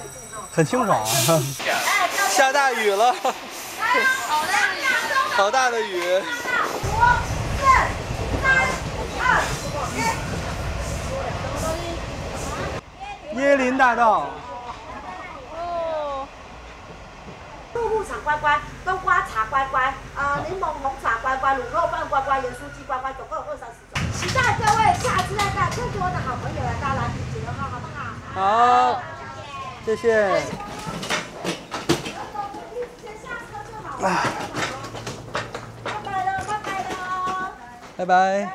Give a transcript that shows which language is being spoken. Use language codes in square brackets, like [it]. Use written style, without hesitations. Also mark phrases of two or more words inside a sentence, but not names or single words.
[zh] 很清爽。下大雨了。好大的雨。5、4、3、2、1。椰林大道。入戶場乖乖，冬瓜茶乖乖，檸檬紅茶乖乖，滷肉飯乖乖，鹽酥雞乖乖，總共有20-30種。期待各位下次再帶更多的好朋友來到藍皮解憂號，好不好？好，謝謝。拜拜。